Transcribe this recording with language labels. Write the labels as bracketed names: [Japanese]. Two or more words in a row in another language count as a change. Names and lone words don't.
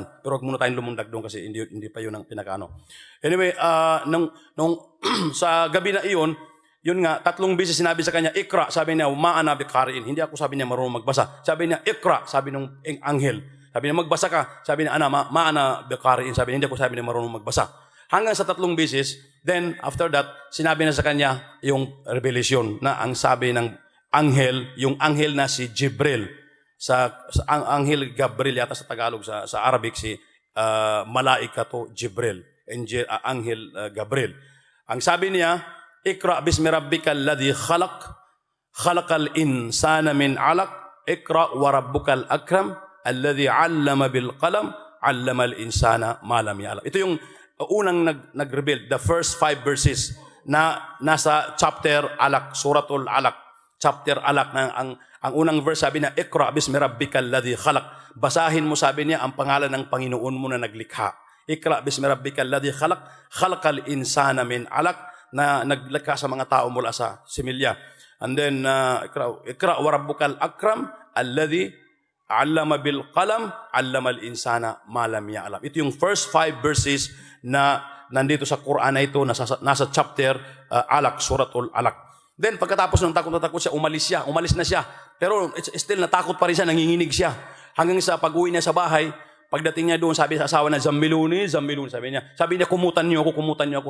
[Filipino] Pero huwag muna tayong lumundag doon kasi hindi pa yun ang pinakaano. Anyway, nung sa gabi na iyon, yun nga, 3 beses sinabi sa kanya, Ikra, sabi niya, [Arabic] ما أنا بقارئ. [Filipino] Hindi ako sabi niya marunong magbasa. Sabi niya, Ikra, sabi ng anghel. Sabi niya, magbasa ka. Sabi niya, [Arabic] ما أنا بقارئ. [Filipino] Sabi niya, hindi ako sabi niya marunong magbasa. Hanggang sa 3 beses, [English] then after that, [Filipino] sinabi na sa kanya yung revelation na ang sabi ng anghel, yung anghel na si Jibril. Ang anghel Gabriel yata sa Tagalog, sa Arabic si malaikato Jibril. Anghel Gabriel. Ang sabi niya, [Arabic] اقرأ باسم ربك الذي خلق الإنسان من علق، اقرأ وربك الأكرم الذي علم بالقلم علم الإنسان ما لم يعلم. [Filipino] Ito yung unang nag-reveal, [English] the first 5 verses [Filipino] na nasa chapter Alaq, suratul Alaq, chapter Alaq. Ang unang verse sabi na, [Arabic] اقرأ باسم ربك الذي خلق. [Filipino] Basahin mo, sabi niya, ang pangalan ng Panginoon mo na naglikha. [Arabic] اقرأ باسم ربك الذي خلق الإنسان من علق, [Filipino] na naglikha sa mga tao mula sa similya. [English] And then, [Arabic] اقرأ وربك الأكرم، الذي علم بالقلم، علم الإنسان ما لم يعلم. [Filipino] Ito yung [English] first 5 verses [Filipino] na nandito sa Quran na ito, nasa chapter Alaq, Suratul Alaq. Then, pagkatapos ng takot na takot siya, umalis na siya. Pero still natakot pa rin siya, nanginginig siya. Hanggang sa pag-uwi niya sa bahay, pagdating niya doon, sabi sa asawa na, Zammiluni, sabi niya, kumutan niyo ako.